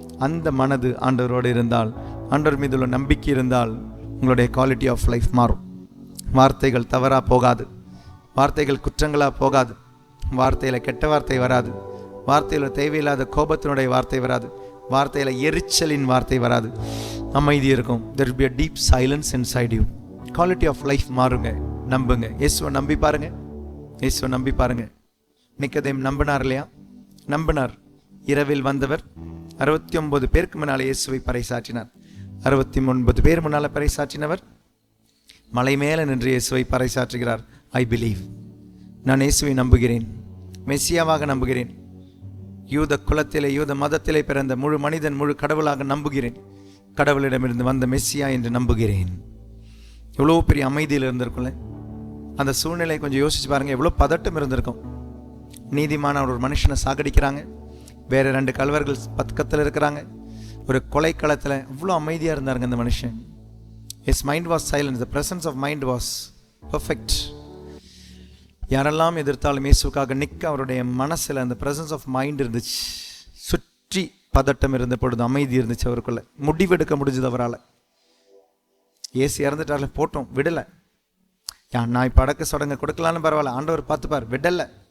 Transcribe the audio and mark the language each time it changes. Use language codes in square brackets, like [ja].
[ta] அந்த மனது ஆண்டவரோடு இருந்தால், ஆண்டவர் மீது உள்ள நம்பிக்கை இருந்தால், உங்களுடைய [en] quality of life [ta] மாறும். வார்த்தைகள் தவறாக போகாது. வார்த்தைகள் குற்றங்களாக போகாது. வார்த்தையில் கெட்ட வார்த்தை வராது. வார்த்தையில் தேவையில்லாத கோபத்தினுடைய வார்த்தை வராது. வார்த்தையில் எரிச்சலின் வார்த்தை வராது. அமைதி இருக்கும். [en] there will be a deep silence inside you. quality of life [ta] மாறுங்க. நம்புங்க. இயேசுவை நம்பி பாருங்க. இயேசுவை நம்பி பாருங்க. நிக்கதேம் நம்பினார் இல்லையா? நம்பினார். இரவில் வந்தவர் 69 பேருக்கு முன்னால் இயேசுவை பறைசாற்றினார். 69 பேர் முன்னால் பறைசாற்றினவர் மலை மேலே நின்று இயேசுவை பறைசாற்றுகிறார். [en] I believe, [ta] நான் இயேசுவை நம்புகிறேன், மெசியாவாக நம்புகிறேன், யூத குலத்திலே யூத மதத்திலே பிறந்த முழு மனிதன் முழு கடவுளாக நம்புகிறேன், கடவுளிடமிருந்து வந்த மெசியா என்று நம்புகிறேன். எவ்வளோ பெரிய அமைதியில் இருந்திருக்கும்ல. அந்த சூழ்நிலை கொஞ்சம் யோசிச்சு பாருங்க. எவ்வளோ பதட்டம் இருந்திருக்கும். நீதிமான ஒரு மனுஷனை சாகடிக்கிறாங்க. வேற 2 கல்வர்கள் பக்கத்தில் இருக்கிறாங்க. ஒரு கொலைக்களத்தில் அவ்வளோ அமைதியாக இருந்தாருங்க அந்த மனுஷன். [en] his mind was silent. the presence of mind was perfect. [ta] யாரெல்லாம் எதிர்த்தாலும் இயேசுக்காக நிற்க அவருடைய மனசில் அந்த [en] presence of mind [ta] இருந்துச்சு. சுற்றி பதட்டம் இருந்த பொழுது அமைதி இருந்துச்சு அவருக்குள்ள. முடிவெடுக்க முடிஞ்சது அவரால். இயேசு இறந்துட்டார்ல, போட்டோம், விடலை. நான் இப்போ அடக்க சடங்க கொடுக்கலான்னு பரவாயில்ல, ஆண்டவர் பார்த்துப்பார், விடலை.